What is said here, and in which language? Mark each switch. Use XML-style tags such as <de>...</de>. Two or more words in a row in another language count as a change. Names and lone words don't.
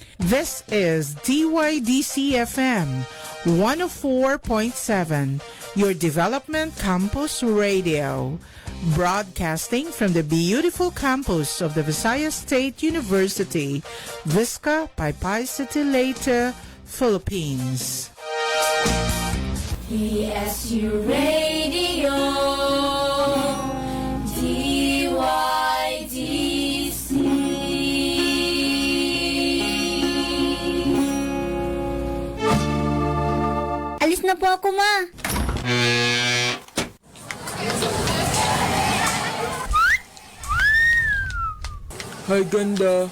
<en>This is DYDC FM 104.7, your development campus radio, broadcasting from the beautiful campus of the Visayas State University, Visca Paypay City, Leyte, Philippines. PSU Radio, DYDC.</en> <tl>Alis na po ako, ma. Hi, ganda.</tl>